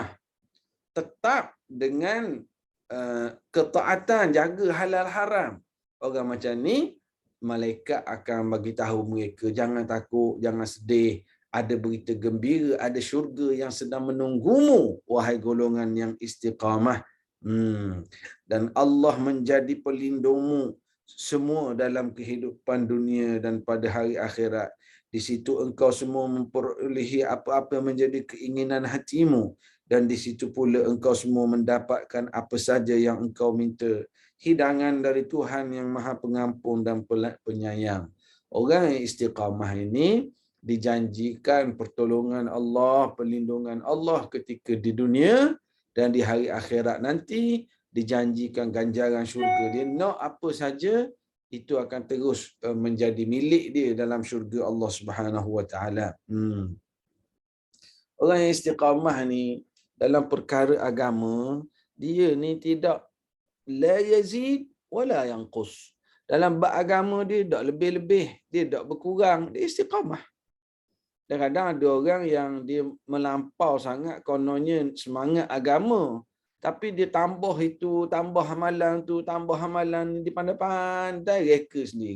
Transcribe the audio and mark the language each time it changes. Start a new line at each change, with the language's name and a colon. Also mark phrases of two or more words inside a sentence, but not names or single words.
Malay: Tetap dengan ketaatan, jaga halal haram. Orang macam ni, malaikat akan bagi tahu mereka, jangan takut, jangan sedih. Ada berita gembira, ada syurga yang sedang menunggumu, wahai golongan yang istiqamah. Dan Allah menjadi pelindungmu semua dalam kehidupan dunia dan pada hari akhirat. Di situ engkau semua memperolehi apa-apa menjadi keinginan hatimu. Dan di situ pula engkau semua mendapatkan apa saja yang engkau minta. Hidangan dari Tuhan yang Maha Pengampun dan Penyayang. Orang yang istiqamah ini dijanjikan pertolongan Allah, perlindungan Allah ketika di dunia, dan di hari akhirat nanti dijanjikan ganjaran syurga. Dia nak apa saja, itu akan terus menjadi milik dia dalam syurga Allah
Arabic: سبحانه و تعالى.
Malay: Orang yang istiqamah ni dalam perkara agama, dia ni tidak
Arabic: لا يزيد ولا ينقص.
Malay: Dalam bab agama dia tak lebih-lebih, dia tak berkurang, dia istiqamah. Kadang-kadang ada orang yang dia melampau sangat kononnya semangat agama, tapi dia tambah itu, tambah amalan tu, tambah amalan ni, dia pandai-pandai reka sendiri.